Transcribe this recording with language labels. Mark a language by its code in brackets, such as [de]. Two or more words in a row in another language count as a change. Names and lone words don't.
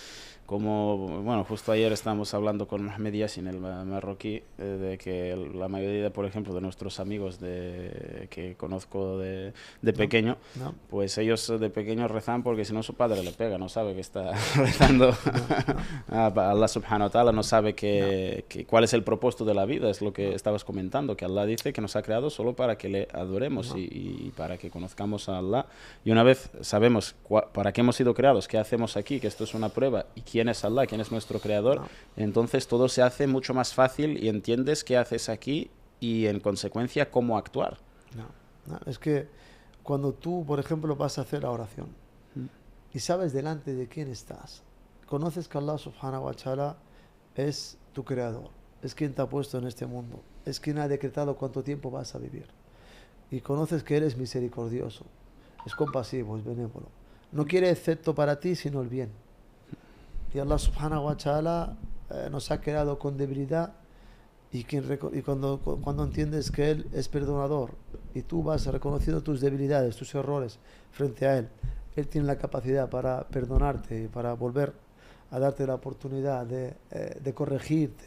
[es] Como, bueno, justo ayer estábamos hablando con Mohamed Yassin, el marroquí, de que la mayoría, por ejemplo, de nuestros amigos que conozco de pequeño, pues ellos de pequeños rezan porque si no su padre le pega, no sabe que está rezando a Allah [ar] سبحانه وتعالى, [es] no sabe cuál es el propósito de la vida, es lo que estabas comentando, que Allah dice que nos ha creado solo para que le adoremos y para que conozcamos a Allah. Y una vez sabemos para qué hemos sido creados, qué hacemos aquí, que esto es una prueba, y quién es Allah, quién es nuestro creador, entonces todo se hace mucho más fácil y entiendes qué haces aquí y en consecuencia cómo actuar. Es que cuando tú, por ejemplo, vas a hacer la oración y sabes delante de quién estás, conoces que Allah [ar] سبحانه وتعالى [es] es tu creador, es quien te ha puesto en este mundo, es quien ha decretado cuánto tiempo vas a vivir, y conoces que Él es misericordioso, es compasivo, es benévolo, no quiere excepto para ti sino el bien. Y Allah [ar] سبحانه وتعالى [es] nos ha creado con debilidad, y cuando entiendes que Él es perdonador y tú vas reconociendo tus debilidades, tus errores frente a Él, Él tiene la capacidad para perdonarte y para volver a darte la oportunidad de corregirte.